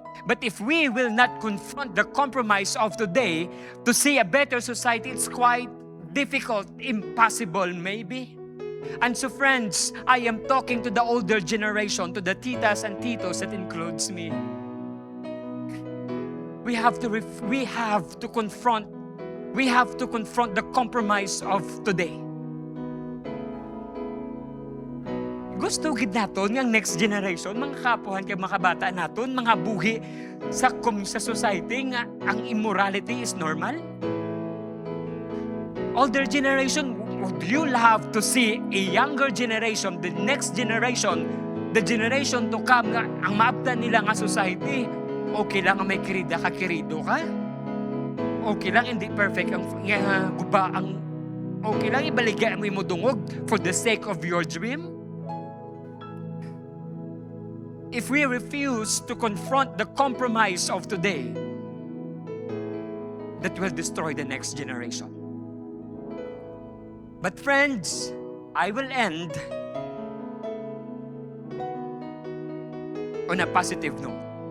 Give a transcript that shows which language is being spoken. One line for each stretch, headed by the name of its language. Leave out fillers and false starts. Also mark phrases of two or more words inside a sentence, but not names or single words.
English: But if we will not confront the compromise of today to see a better society, it's quite difficult, impossible maybe. And so friends, I am talking to the older generation, to the titas and titos, that includes me. We have to confront the compromise of today.
Hiligaynon: Gusto gid naton ng
English: next generation,
Hiligaynon: mga kapuhan kay mga bata naton, mga buhi sa society nga ang
English: immorality is normal. Older generation, would you love to see a younger generation, the next generation, the generation to come
Hiligaynon: nga ang maabtan nila nga society? Okay lang ang may kirida ka, kirido ka. Okay lang hindi perfect ang guba ang okay lang ibaligya mo imudungog
English: for the sake of your dream. If we refuse to confront the compromise of today, that will destroy the next generation. But friends, I will end on a positive note.